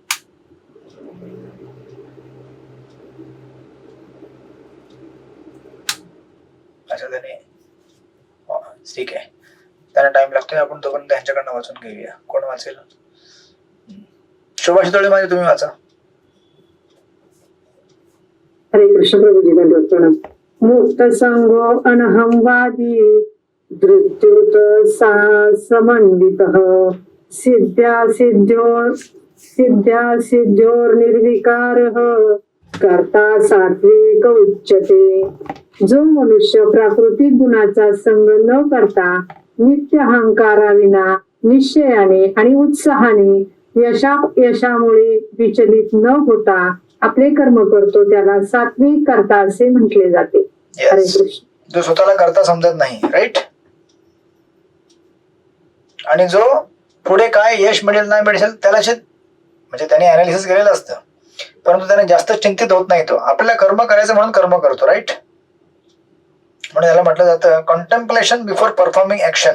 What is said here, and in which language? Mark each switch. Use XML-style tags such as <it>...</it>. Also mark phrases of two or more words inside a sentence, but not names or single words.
<mr>अच्छा त्याने ठीक आहे, त्यांना टाइम लागतोय. आपण तोपर्यंत त्यांच्याकडनं वाचून घेऊया. कोण वाचेल? शोभा शितोळे माझे तुम्ही वाचा. हरे कृष्ण प्रभुजी, दंडवत प्रणाम.</mr> <sa>मुक्त संगो अनहंवादी धृत्युत सा समन्वितः सिद्ध्या सिद्ध्योर निर्विकारः कर्ता सात्विक उच्यते.</sa> <mr>जो मनुष्य प्राकृतिक गुणाचा संग न करता नित्य अहंकाराविना निश्चयाने आणि उत्साहाने यशामुळे विचलित न होता आपले कर्म करतो त्याला सात्विक कर्ता असे म्हटले जाते. हरे कृष्ण. जो स्वतःला करता समजत नाही. राईट. आणि जो पुढे काय यश मिळेल नाही मिळेल त्याला म्हणजे त्याने अनालिसिस केलेलं असतं, परंतु त्याने जास्त चिंतित होत नाही. तो आपल्याला कर्म करायचं म्हणून कर्म करतो. राईट. म्हणून याला म्हटलं जातं</mr> <en>contemplation before performing action.</en>